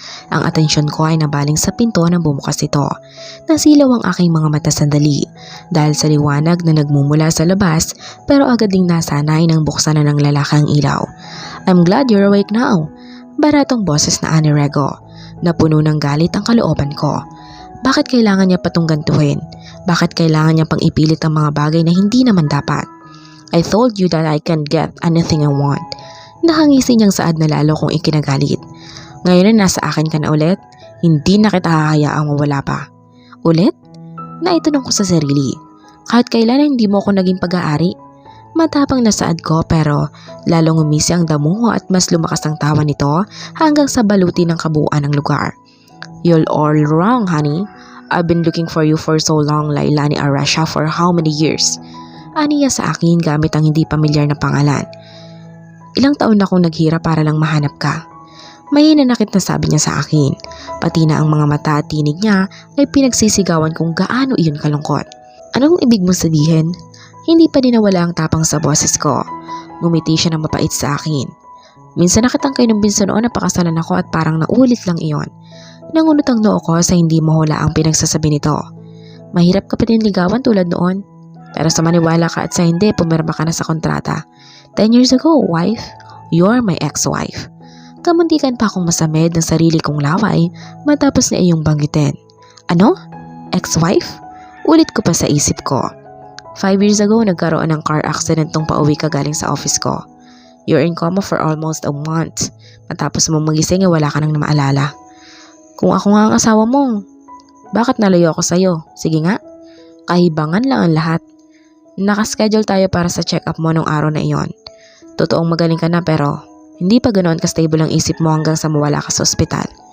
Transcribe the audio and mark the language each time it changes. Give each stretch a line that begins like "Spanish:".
Filipino: Ang atensyon ko ay nabaling sa pinto nang bumukas ito. Nasilaw ang aking mga mata sandali dahil sa liwanag na nagmumula sa labas, pero agad ding nasanay nang buksan na ng lalaki ang ilaw.
English: I'm glad you're awake now.
Filipino: Baratong boses na ani Rego. Napuno ng galit ang kalooban ko. Bakit kailangan niya patong gantuhin? Bakit kailangan niya pang ipilit ang mga bagay na hindi naman dapat?
English: I told you that I can get anything I want.
Filipino: Nakangisi niyang saad na lalo kong ikinagalit. Ngayon na nasa akin ka na ulit, hindi na kita hahayaang mawala pa. Ulit? Naitanong ko sa sarili. Kahit kailan hindi mo ako naging pag-aari. Matapang na saad ko pero lalong umisi ang damuho at mas lumakas ang tawa nito hanggang sa baluti ng kabuuan ng lugar.
English: You're all wrong, honey. I've been looking for you for so long, Lailani Arasha, for how many years?
Filipino: Aniya sa akin gamit ang hindi pamilyar na pangalan. Ilang taon na akong naghirap para lang mahanap ka. May nanakit na sabi niya sa akin. Pati na ang mga mata at tinig niya ay pinagsisigawan kung gaano iyon kalungkot. Anong ibig mong sabihin? Hindi pa din nawala ang tapang sa boses ko. Ngumiti siya ng mapait sa akin. Minsan nakitang kayo ng binso noon na pakasalan ako at parang naulit lang iyon. Nangunot ang noo ko sa hindi mahula ang pinagsasabi nito. Mahirap ka pa din ligawan tulad noon. Pero sa maniwala ka at sa hindi, pumirma ka na sa kontrata.
English: 10 years ago, wife. You're my ex-wife.
Filipino: Kamuntikan pa akong masamid ng sarili kong laway matapos na iyong banggitin. Ano? Ex-wife? Ulit ko pa sa isip ko.
English: 5 years ago,
Filipino: nagkaroon ng car accident nung pauwi ka galing sa office ko.
English: You're in coma for almost a month.
Filipino: Matapos mo magising, wala ka nang maalala. Kung ako nga ang asawa mo, bakit nalayo ako sa'yo? Sige nga, kahibangan lang ang lahat. Nakaschedule tayo para sa check-up mo nung araw na iyon. Totoong magaling ka na pero hindi pa ganoon ka-stable ang isip mo hanggang sa mawala ka sa ospital.